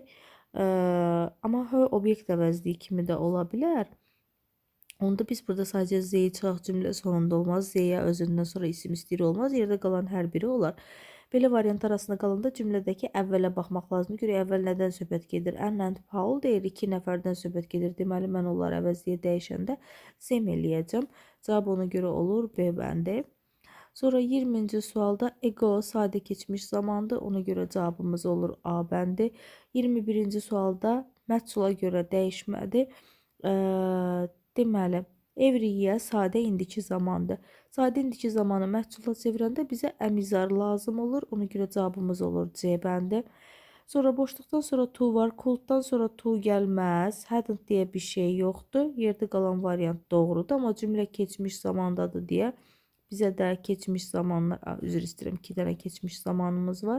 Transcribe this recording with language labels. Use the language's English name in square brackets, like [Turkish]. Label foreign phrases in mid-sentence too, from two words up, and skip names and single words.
[Azerbaijani] Amma H obyekt əvəzliyi kimi də ola bilər. Onda biz burada sadəcə Z-yi çıxaq, cümlə sonunda olmaz. Z-yə özündən sonra isim istəyir olmaz. Yerdə qalan hər biri olar. Belə variant arasında qalanda cümlədəki əvvələ baxmaq lazımdır. Görək əvvəl nədən söhbət gedir? Anne and Paul deyir, 2 nəfərdən söhbət gedir. Deməli, mən onları əvəzləyə dəyişəndə them eləyəcəm. Cavab ona görə olur B bəndi. Sonra 20-ci sualda ego sadə keçmiş zamandır. Ona görə cavabımız olur A bəndi. 21-ci sualda məhsula görə dəyişmədir. Deməli, [English] every year [Azerbaijani] sadə indiki zamandır. Sadə indiki zamanı məhsula çevirəndə bizə əmizar lazım olur. Ona görə cavabımız olur C bəndi. Sonra boşluqdan sonra to var. Could'dan sonra to gəlməz. Hadn't deyə bir şey yoxdur. Yerdə qalan variant doğrudur. Amma cümlə keçmiş zamandadır deyə bizə də keçmiş zamanlar, üzr istəyirəm, 2 dənə keçmiş zamanımız var.